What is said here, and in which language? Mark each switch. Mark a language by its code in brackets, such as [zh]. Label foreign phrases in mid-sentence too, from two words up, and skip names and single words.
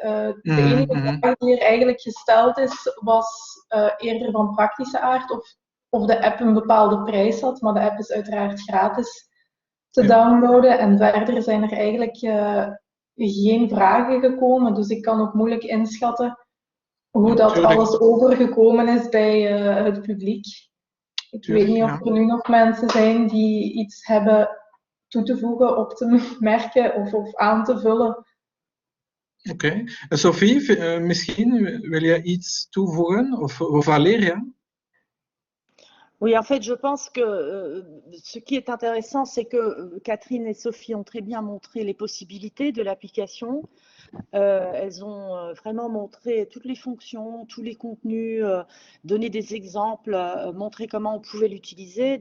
[nl] De enige vraag die er eigenlijk gesteld is, was eerder van praktische aard of de app een bepaalde prijs had, maar de app is uiteraard gratis te downloaden en verder zijn er eigenlijk geen vragen gekomen, dus ik kan ook moeilijk inschatten hoe dat alles overgekomen is bij het publiek. Ik weet niet of er nu nog mensen zijn die iets hebben toe te voegen, op te merken of aan te vullen. Oké. Sophie, misschien wil je iets toevoegen of Valéria? [fr] Oui, en fait, je pense que ce qui est intéressant, c'est que Catherine et Sophie ont très bien montré les possibilités de l'application. Elles ont vraiment montré toutes les fonctions, tous les contenus, donné des exemples, montré comment on pouvait l'utiliser.